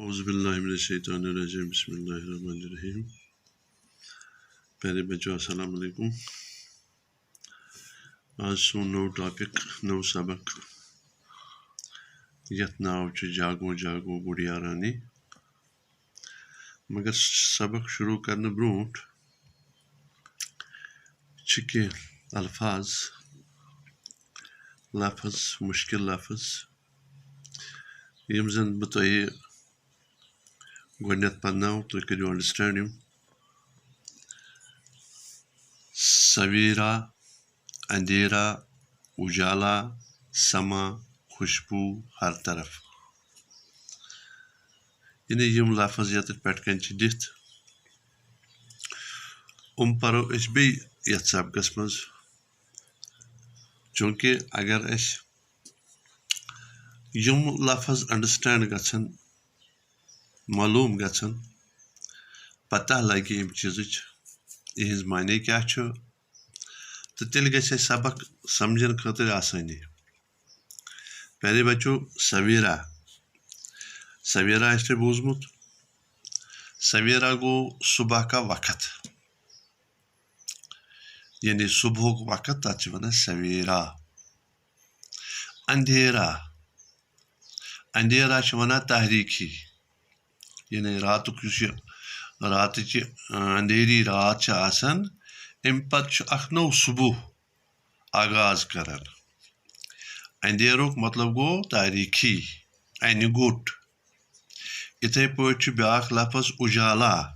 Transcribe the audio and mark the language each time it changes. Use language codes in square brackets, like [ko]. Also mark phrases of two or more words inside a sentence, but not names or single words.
[ar] اعوذ باللہ من الشیطان الرجیم بسم اللہ الرحمن الرحیم [ur] پیارے بچوں [ar] السلام علیکم [ks] آج سون نو ٹاپک نو سبق یتھ ناو چھ جاگو جاگو گڑیا رانی مگر سبق شروع کرنے برونٹ چھ کینٛہہ الفاظ لفظ مشکل لفظ یم زن بہ تۄہہِ گۄڈنیٚتھ پرناو تُہۍ کٔرِو انڈرسٹینڈ یم [ur] سویرا اندھیرا اجالا سما خوشبو ہر طرف [ks] یعنی یم لفظ یتھ پٮ۪ٹھ کَنۍ چھِ دِتھ پرو أسۍ بیٚیہِ یتھ سبقس منٛز چوٗنٛکہِ اگر أسۍ یم لفظ انڈرسٹینڈ گژھن معلوم گژھن پتہ لگہِ امہِ چیٖزٕچ یِہنٛز معنے کیٛاہ چھُ تہٕ تیٚلہِ گژھِ اَسہِ سبق سمجھن خٲطرٕ آسٲنی [ur] پیارے بچو [ks] سویرا سویرا آسہِ تۄہہِ بوٗزمُت سویرا گوٚو [ur] صبح کا وقت [ks] یعنی صبحُک وقت تتھ چھِ ونان سویرا اندھیرا اندھیرا چھِ ونان تاریٖخی یعنی راتُک یُس یہِ راتٕچ [ur] اندھیری رات [ks] چھِ آسان امہِ پتہٕ چھُ اکھ نوٚو صبح آغاز کران اندھیرُک مطلب گوٚو تاریٖخی انہِ گوٚٹ یِتھے پٲٹھۍ چھُ بیٛاکھ لفظ اُجالا